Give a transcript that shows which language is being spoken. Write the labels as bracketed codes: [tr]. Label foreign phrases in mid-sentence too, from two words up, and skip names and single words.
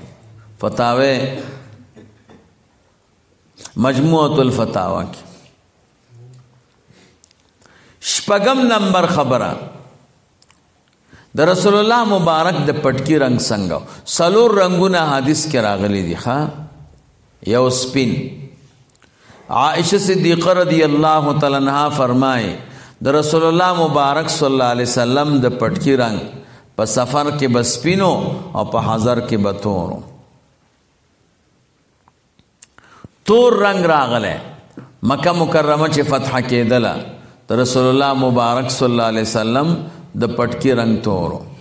[ur] فتاوی مجموعة الفتاوی کی. [ps] شپږم نمبر خبره د رسول الله مبارک د پټکی رنگ څنګه څلور رنگونه حدیث کې راغلي دي. ښا یو سپین. عائشہ صدیقہ [ar] رضی اللہ تعالی عنہا [ps] فرمائے د رسول الله مبارک [ar] صلی الله علیه وسلم [ps] د پټکی رنگ په سفر کې بسپینو او په حضر کې بتورو. تور رنگ راغله مکه مکرمه چې فتح کېدله د رسول الله مبارک [ar] صلی الله علیه وسلم [ps] د پټکی رنگ تورو.